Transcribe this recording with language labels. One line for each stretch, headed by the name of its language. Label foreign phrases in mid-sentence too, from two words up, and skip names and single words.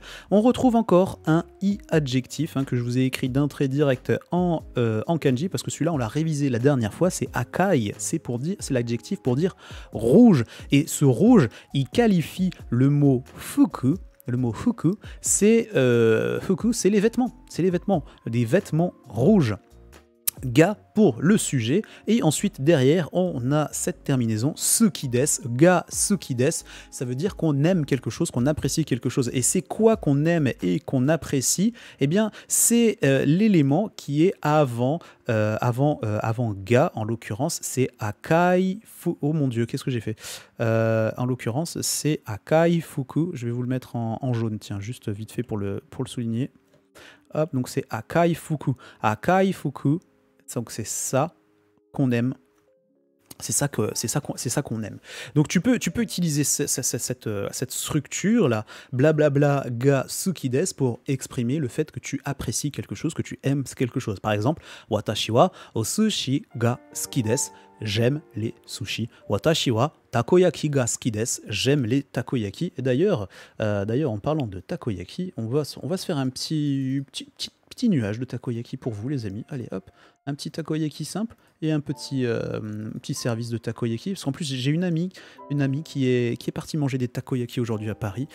French: On retrouve encore un i adjectif, hein, que je vous ai écrit d'un trait direct en kanji, parce que celui-là on l'a révisé la dernière fois, c'est akai, c'est l'adjectif pour dire rouge. Et ce rouge, il qualifie le mot fuku. Le mot fuku, c'est les vêtements. C'est les vêtements. Des vêtements rouges. Ga pour le sujet. Et ensuite, derrière, on a cette terminaison sukides.
Japanese: が好きです.
French: Ça veut dire qu'on aime quelque chose, qu'on apprécie quelque chose. Et c'est quoi qu'on aime et qu'on apprécie? Eh bien, c'est l'élément qui est avant ga, en l'occurrence, c'est
Japanese: 赤い服.
French: Oh mon dieu, qu'est-ce que j'ai fait? En l'occurrence, c'est
Japanese: 赤い服.
French: Je vais vous le mettre en jaune, tiens, juste vite fait pour le souligner. Hop, donc c'est
Japanese: 赤い服. 赤い服,
French: donc c'est ça qu'on aime. C'est ça qu'on aime. Donc tu peux utiliser cette structure là, blablabla
Japanese: が好きです,
French: pour exprimer le fait que tu apprécies quelque chose, que tu aimes quelque chose. Par exemple,
Japanese: 私はお寿司が好きです.
French: J'aime les sushis.
Japanese: 私はたこ焼きが好きです.
French: J'aime les takoyaki. Et d'ailleurs, en parlant de takoyaki, on va se faire un petit petit nuage de takoyaki pour vous, les amis. Allez, hop, un petit takoyaki simple et un petit service de takoyaki. Parce qu'en plus, j'ai une amie qui est partie manger des takoyaki aujourd'hui à Paris.